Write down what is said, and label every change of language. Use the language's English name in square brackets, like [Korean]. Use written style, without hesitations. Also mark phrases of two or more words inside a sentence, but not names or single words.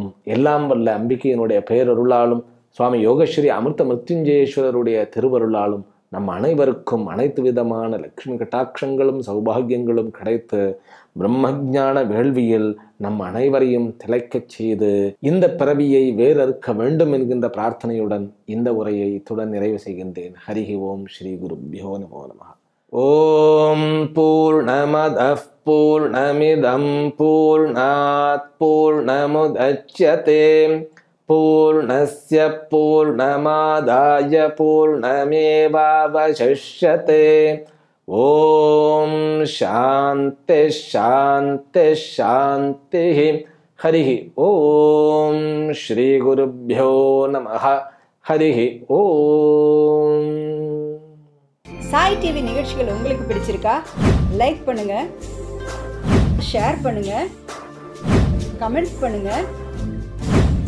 [Tamil] எல்லாம் வல்ல அம்பிகையினுடைய பேரருளாலும் சுவாமி யோகஸ்ரீ அமிர்த மிருத்யுஞ்சயேஸ்வரருடைய திருவருளாலும் நம் அனைவருக்கும் அனைத்து விதமான லக்ஷ்மி கட்டாட்சங்களும் சௌபாகியங்களும் கிடைத்து பிரம்மஞான வேள்வியில் நம் அனைவரையும் திளைக்கச் செய்து இந்த பிறவியை வேறறுக்க வேண்டும் என்கின்ற பிரார்த்தனையுடன் இந்த உரையை இத்துடன் நிறைவு செய்கின்றேன். [Sanskrit] हरिः ॐ श्री गुरुभ्यो नमो नमः। ॐ पूर्णमदः पूर्णमिदं पूर्णात् पूर्णमुदच्यते पूर्णस्य पूर्णमादाय पूर्णमेवावशिष्यते. ॐ शान्ति शान्ति शान्ति. हरिः ॐ श्री गुरुभ्यो नमः. हरिः ॐ. [Tamil] சாய் டிவி நிகழ்ச்சிகள் உங்களுக்கு பிடிச்சிருக்கா? லைக் பண்ணுங்க, ஷேர் பண்ணுங்க, கமெண்ட் பண்ணுங்க, சப்ஸ்கிரைப் பண்ணுங்க.